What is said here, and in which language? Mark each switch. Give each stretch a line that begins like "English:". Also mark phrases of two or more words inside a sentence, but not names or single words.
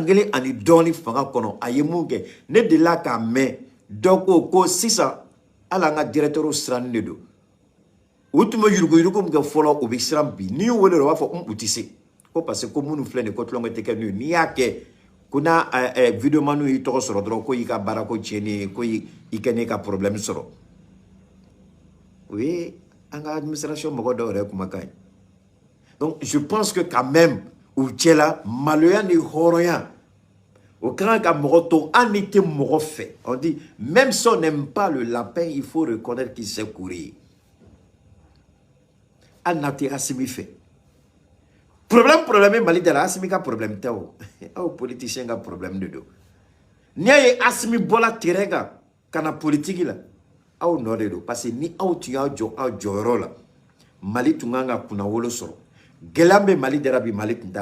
Bambara: 1 ani dɔɔni fanga kɔnɔ a ye mun kɛ ne delila k'a mɛn dɔ ko sisan hali an ka directeur sirannen de don u tun bɛ yurugu-yurugu min kɛ fɔlɔ u bɛ siran bi n'i y'u wele u b'a fɔ u tɛ se ko
French: parce que
Bambara: ko minnu filɛ nin ye ko tulonkɛ tɛ kɛ n'u ye n'i y'a kɛ ko n'a videoman y'i tɔgɔ sɔrɔ dɔrɔn ko i ka baara ko tiɲɛni ye ko i kɛ ne ka problème sɔrɔ o ye an ka administration mɔgɔ dɔw yɛrɛ kumakan ye
French: donc je pense que quand même
Bambara: u cɛla maloya ni hɔrɔnya o kan ka mɔgɔ to hali ni tɛ mɔgɔ fɛ
French: on dit même si on n'aime pas le lapin il faut reconnaître qu'il sait courir
Bambara: hali n'a tɛ Assimi fɛ problème Mali da la Assimi ka problème tɛ o aw politicien ka problème de don n'i y'a ye Assimi bɔla terrain kan ka na politique la aw nɔ de don
French: parce que
Bambara: ni aw tun y'a jɔ aw jɔyɔrɔ la Mali tun kan ka kunnawolo sɔrɔ gɛlɛya bɛ Mali da la bi Mali tun